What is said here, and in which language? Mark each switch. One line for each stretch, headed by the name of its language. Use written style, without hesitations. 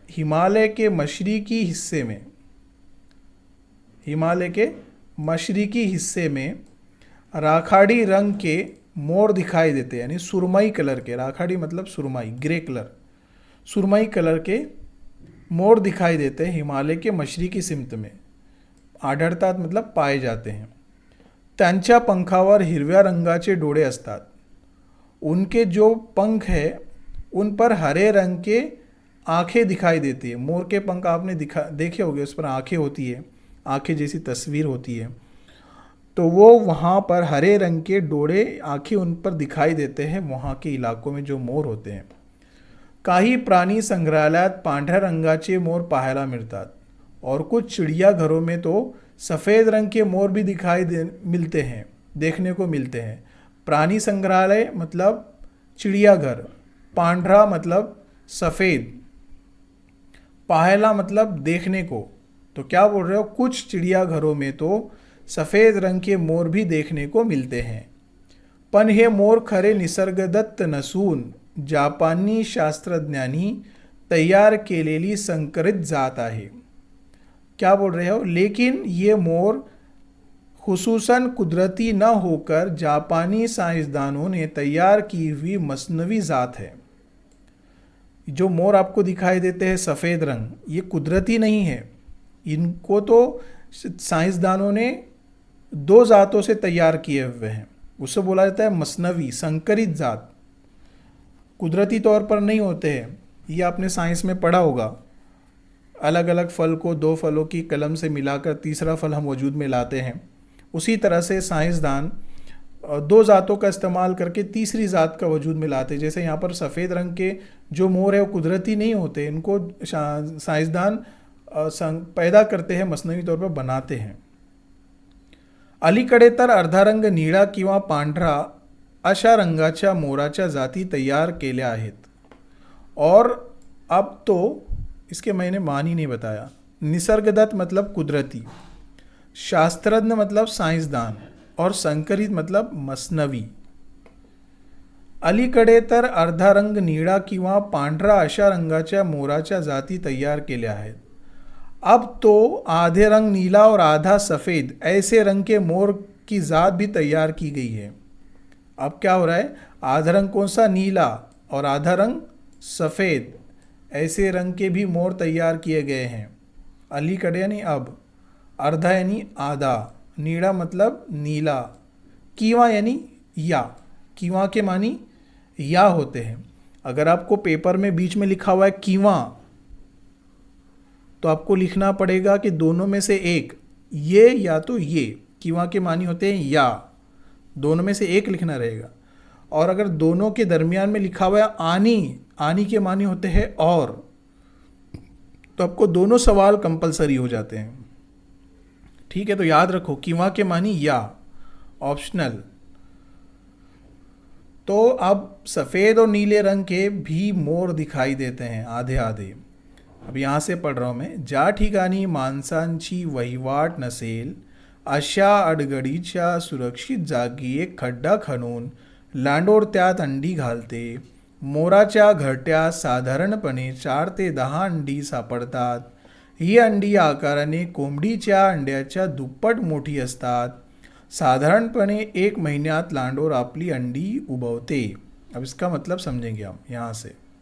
Hindi: हिमालय के मशरकी हिस्से में राखाड़ी रंग के मोर दिखाई देते हैं, यानी सुरमई कलर के, राखाड़ी मतलब सुरमई, ग्रे कलर, सुरमई कलर के मोर दिखाई देते हैं हिमालय के मशरकी सिमत में. आढळतात मतलब पाए जाते हैं.
Marathi: त्यांच्या पंखावर हिरव्या रंगाचे डोळे असतात.
Hindi: उनके जो पंख है उन पर हरे रंग के आँखें दिखाई देती है. मोर के पंख आपने देखे होंगे, उस पर आँखें होती है, आँखें जैसी तस्वीर होती है. तो वो वहाँ पर हरे रंग के डोळे, आँखें उन पर दिखाई देते हैं वहाँ के इलाकों में जो मोर होते हैं.
Marathi: काही प्राणी संग्रहालयात पांढऱ्या रंगाचे मोर पाहायला मिळतात
Hindi: और कुछ चिड़ियाघरों में तो सफ़ेद रंग के मोर भी देखने को मिलते हैं. प्राणी संग्रहालय मतलब चिड़ियाघर, पांढरा मतलब सफ़ेद, पाहायला मतलब देखने को. तो क्या बोल रहे हो? कुछ चिड़ियाघरों में तो सफ़ेद रंग के मोर भी देखने को मिलते हैं.
Marathi: पण हे मोर खरे निसर्गदत्त नसून जापानी शास्त्रज्ञांनी तैयार केलेली संकरित जात आहे.
Hindi: क्या बोल रहे हो? लेकिन ये मोर खुसूसन कुदरती न होकर जापानी साइंसदानों ने तैयार की हुई मसनवी जात है. जो मोर आपको दिखाई देते हैं सफ़ेद रंग, ये कुदरती नहीं है. इनको तो साइंसदानों ने दो जातों से तैयार किए हुए हैं. उसे बोला जाता है मसनवी, संकरित जात. कुदरती तौर पर नहीं होते हैं. ये आपने साइंस में पढ़ा होगा. अलग अलग फल को दो फलों की कलम से मिलाकर तीसरा फल हम वजूद में लाते हैं. उसी तरह से साइंसदान दो जातों का इस्तेमाल करके तीसरी जात का वजूद में लाते हैं. जैसे यहाँ पर सफ़ेद रंग के जो मोर है वो कुदरती नहीं होते, इनको साइंसदान पैदा करते हैं, मसनवी तौर पर बनाते हैं.
Marathi: अलीकडे तर अर्धा रंग निळा किंवा पांढरा अशा रंगाच्या मोराच्या जाती तैयार केल्या आहेत.
Hindi: और अब तो इसके मैंने मान ही नहीं बताया. निसर्गदत्त मतलब कुदरती, शास्त्रज्ञ मतलब साइंसदान और संकरित मतलब मसनवी.
Marathi: अलीकडे तर अर्धा रंग निळा किंवा पांढरा अशा रंगाच्या मोराच्या जाती तैयार केल्या आहेत.
Hindi: अब तो आधे रंग नीला और आधा सफ़ेद ऐसे रंग के मोर की ज़ात भी तैयार की गई है. अब क्या हो रहा है? आधा रंग कौन सा? नीला, और आधा रंग सफ़ेद। ऐसे रंग के भी मोर तैयार किए गए हैं। अलीकडे यानी अब, अर्धा यानी आधा, नीला मतलब नीला, कीवा यानी या। कीवा के मानी या होते हैं। अगर आपको पेपर में बीच में लिखा हुआ है कीवा, तो आपको लिखना पड़ेगा कि दोनों में से एक, ये या तो ये। कीवा के मानी होते हैं या, दोनों में से एक लिखना रहेगा। और अगर दोनों के दरमियान में लिखा हुआ है आनी, आनी के मानी होते हैं और, तो आपको दोनों सवाल कंपलसरी हो जाते हैं। ठीक है, तो याद रखो कीवा के मानी या, ऑप्शनल। तो अब सफ़ेद और नीले रंग के भी मोर दिखाई देते हैं आधे आधे। अब यहाँ से पढ़ रहा हूँ मैं।
Marathi: ज्या ठिकाणी माणसांची वहिवाट नसेल अशा अडगडीच्या सुरक्षित जागी एक खड्डा खणून लांडोर त्यात अंडी घालते। मोराच्या घरट्यात साधारणपणे 4 ते 10 अंडी सापडतात। ही अंडी आकाराने कोंबडीच्या अंड्याच्या दुप्पट मोठी असतात। साधारणपणे 1 महीन्यात लांडोर अपनी अंडी उबवते।
Hindi: अब इसका मतलब समझेंगे हम यहाँ से।